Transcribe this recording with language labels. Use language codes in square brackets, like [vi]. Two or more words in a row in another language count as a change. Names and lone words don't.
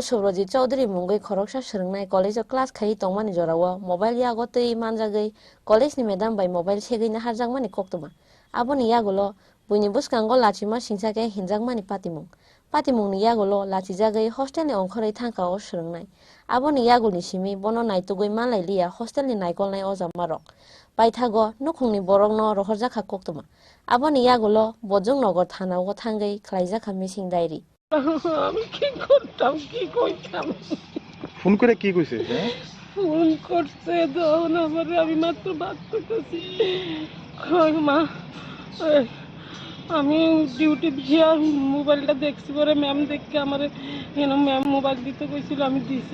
[trp] Subrajit Chaudhary mungoi khoroksa srungnai [en] college class [trp] khai tongmani jorawo mobile yago tei manjagai college ni [en] madam by mobile [trp] segei na harjangmani koktuma aboni yagulo buini buskango lachima singsake hinjangmani patimung ni yagulo lachijagai hostel ni ongkhorei thangkao srungnai aboni yagulni simi bono naitugoi manlailia hostel ni naikolnai ojamarok paithago nukhungni borokno rohorjakha koktuma aboni yagulo Borjung Nagar thanago thangai khlaijaka [en] missing diary [bn] আমি কি করতাম কি কইতাম ফোন করে কি কইছে ফোন করছে তখন আমারে আমি মাত্র বাত করতেছি কই মা আমি ডিউটি গিয়া মোবাইলটা দেখছি পরে ম্যাম দেখে আমারে কেন ম্যাম মোবাইল দিতে কইছিল আমি দিছি